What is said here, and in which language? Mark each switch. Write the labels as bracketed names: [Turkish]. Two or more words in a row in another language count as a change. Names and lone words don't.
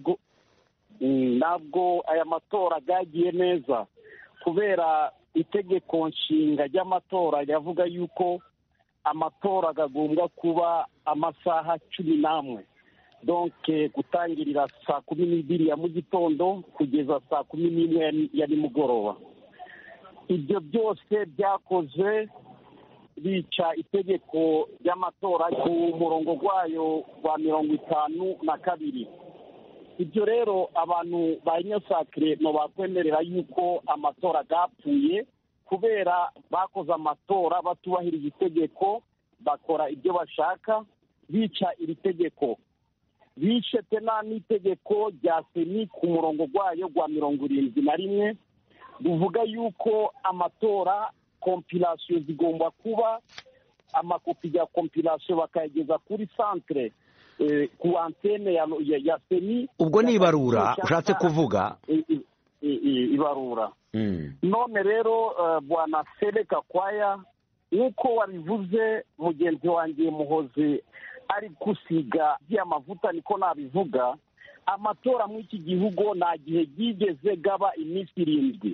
[Kinyarwanda] Ntabwo aya matora gagiye neza, kubera itegeko nshinga ry'amatora yavuga yuko amatora agomba kuba amasaha 11, donc gutangirira saa 12 ya mu gitondo kugeza saa 11 ya nimugoroba. Ibyo byose byakoze bica itegeko ry'amatora ku murongo gwayo wa 52. Ibyo rero abantu ba Union Sacrée no bakwemerera yuko amatora gapfuye kubera bakoze amatora batubahirije itegeko, bakora ibyo bashaka, bica iri tegeko. Bishe tena n'itegeko rya seni ku murongo gwayo gwa 71 buvuga yuko amatora compilation zigomba kuba amakopi ya compilation bakayegeza kuri centre ku antene ya seni. Ubwo ni ibarura ushatse kuvuga ibarura. None rero bwana Seleka Kwaya nk'uko wabivuze mugenzi wanjye Muhozi ari gusiga by'amavuta niko nabivuga, amatora mu iki gihugu nta gihe gigeze gaba iminsi 7.